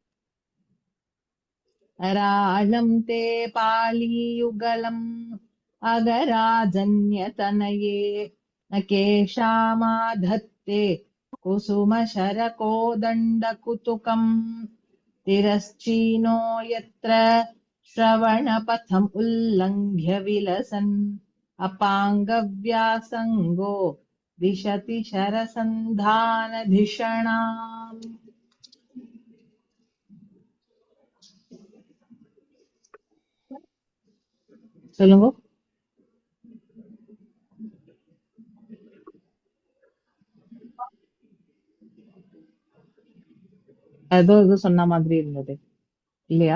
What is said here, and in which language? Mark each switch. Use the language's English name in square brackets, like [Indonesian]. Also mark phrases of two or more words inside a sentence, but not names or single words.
[Sanskrit] अरालं ते पालियुगलम् अगराजन्यतनये नगेशामादत्ते कुसुम शरकोदण्ड कुतुकं तिरश्चीनो यत्र श्रवणपथम् उल्लङ्घ्य विलसन् अपाङ्गव्यासङ्गो दिशति शरसन्धानधिषणाम्. [Tamil] சொல்லுங்க. ஏதோ இது சொன்ன மாதிரி இருந்தது இல்லையா?